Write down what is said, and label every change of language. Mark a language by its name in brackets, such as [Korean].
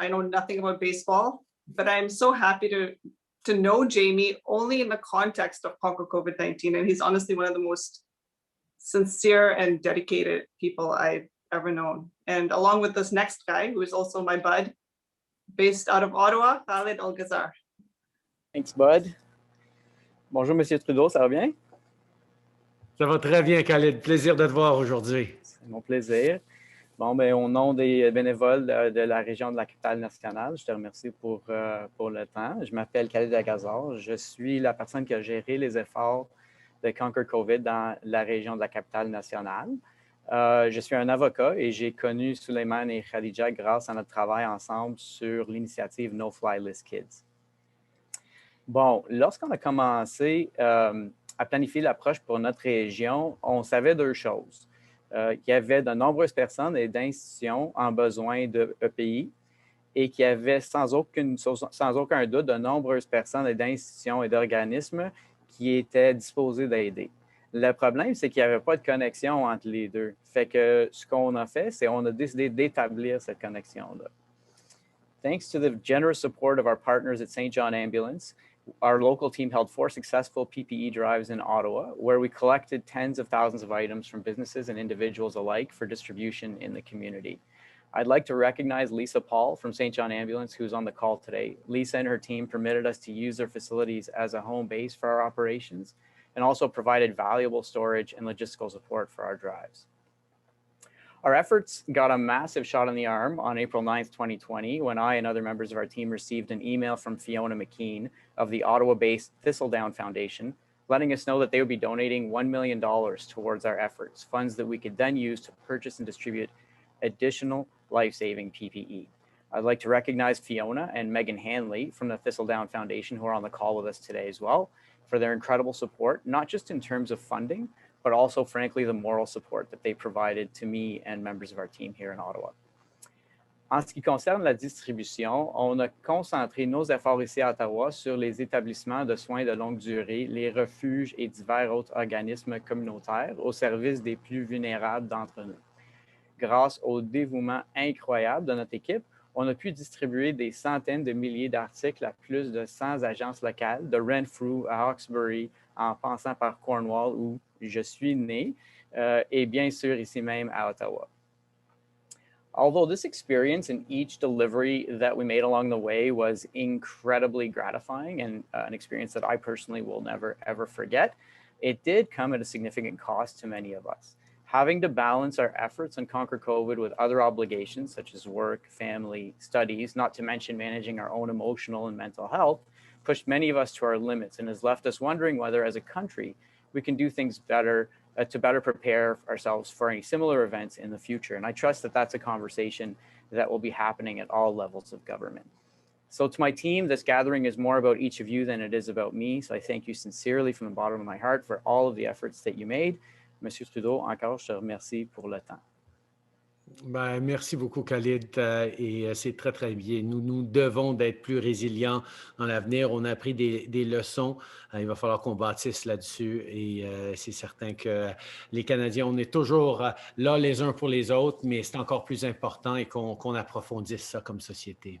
[English] I know nothing about baseball, but I'm so happy to know Jamie only in the context of Conquer COVID-19. And he's honestly one of the most sincere and dedicated people I've ever known. And along with this next guy, who is also my bud, based out of Ottawa, Khalid Al-Ghazar. Thanks, Bud. [French] Bonjour, Monsieur Trudeau, ça va bien? Ça va très bien, Khalid. Plaisir de te voir aujourd'hui. C'est mon plaisir. Bon, ben, au nom des bénévoles de la région de la capitale nationale, je te remercie pour le temps. Je m'appelle Khalid Al-Ghazar. Je suis la personne qui a géré les efforts de Conquer COVID dans la région de la capitale nationale. Je suis un avocat et j'ai connu Suleiman et Khadija grâce à notre travail ensemble sur l'initiative No Fly List Kids. Bon, lorsqu'on a commencé à planifier l'approche pour notre région, on savait 2 choses. Il y avait de nombreuses personnes et d'institutions en besoin de EPI et qu'il y avait sans aucun doute de nombreuses personnes et d'institutions et d'organismes qui étaient disposés d'aider. Le problème, c'est qu'il n'y avait pas de connexion entre les deux. Fait que ce qu'on a fait, c'est qu'on a décidé d'établir cette connexion-là. [English] Thanks to the generous support of our partners at St. John Ambulance, our local team held 4 successful PPE drives in Ottawa, where we collected tens of thousands of items from businesses and individuals alike for distribution in the community. I'd like to recognize Lisa Paul from St. John Ambulance, who's on the call today. Lisa and her team permitted us to use their facilities as a home base for our operations, and also provided valuable storage and logistical support for our drives. Our efforts got a massive shot in the arm on April 9th, 2020, when I and other members of our team received an email from Fiona McKean of the Ottawa-based Thistledown Foundation, letting us know that they would be donating $1 million towards our efforts, funds that we could then use to purchase and distribute additional life-saving PPE. I'd like to recognize Fiona and Megan Hanley from the Thistledown Foundation, who are on the call with us today as well, for their incredible support, not just in terms of funding, but also, frankly, the moral support that they provided to me and members of our team here in Ottawa. [French] En ce qui concerne la distribution, on a concentré nos efforts ici à Ottawa sur les établissements de soins de longue durée, les refuges et divers autres organismes communautaires au service des plus vulnérables d'entre nous. Grâce au dévouement incroyable de notre équipe, on a pu distribuer des centaines de milliers d'articles à plus de 100 agences locales, de Renfrew à Hawkesbury, en passant par Cornwall où je suis né, et bien sûr ici même à Ottawa. [English] Although this experience and each delivery that we made along the way was incredibly gratifying and an experience that I personally will never, ever forget, it did come at a significant cost to many of us. Having to balance our efforts and conquer COVID with other obligations such as work, family, studies, not to mention managing our own emotional and mental health, pushed many of us to our limits and has left us wondering whether as a country we can do things better to better prepare ourselves for any similar events in the future. And I trust that that's a conversation that will be happening at all levels of government. So to my team, this gathering is more about each of you than it is about me. So I thank you sincerely from the bottom of my heart for all of the efforts that you made. [French] Monsieur Trudeau, encore, je te remercie pour le temps. Ben, merci beaucoup, Khalid, et c'est très, très bien. Nous devons d'être plus résilients dans l'avenir. On a appris des leçons. Il va falloir qu'on bâtisse là-dessus et c'est certain que les Canadiens, on est toujours là les uns pour les autres, mais c'est encore plus important et qu'on approfondisse ça comme société.